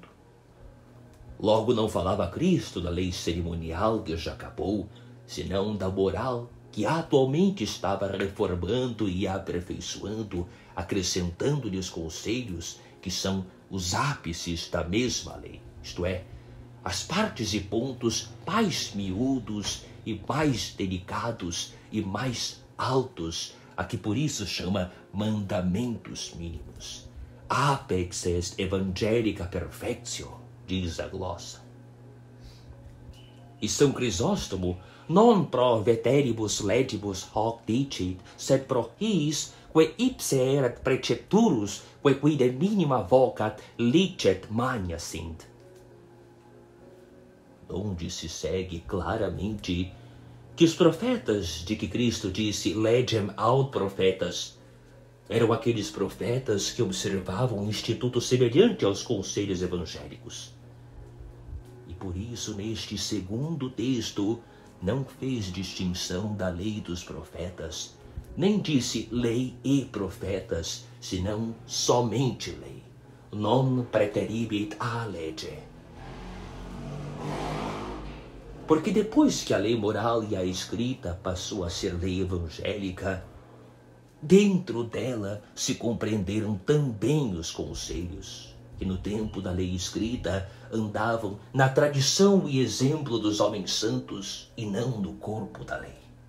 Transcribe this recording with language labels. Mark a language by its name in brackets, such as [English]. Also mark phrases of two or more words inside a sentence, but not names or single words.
[Portuguese] Logo não falava Cristo da lei cerimonial que já acabou, senão da moral que atualmente estava reformando e aperfeiçoando, acrescentando-lhes conselhos que são os ápices da mesma lei, isto é, as partes e pontos mais miúdos e mais delicados e mais altos, a que por isso chama mandamentos mínimos. [Latin] Apex est evangelica perfectio, [Portuguese] diz a glossa. [Latin] E São Crisóstomo, non pro veteribus legibus hoc dicit, sed pro his, que ipse erat precepturus, que quide minima vocat, licet magna sint. [Portuguese] Onde se segue claramente que os profetas de que Cristo disse [Latin] legem aut profetas [Portuguese] eram aqueles profetas que observavam um instituto semelhante aos conselhos evangélicos. E por isso, neste segundo texto, não fez distinção da lei dos profetas, nem disse lei e profetas, senão somente lei. [Latin] Non preteribit a lege. [Portuguese] Porque depois que a lei moral e a escrita passou a ser lei evangélica, dentro dela se compreenderam também os conselhos, que no tempo da lei escrita andavam na tradição e exemplo dos homens santos e não no corpo da lei.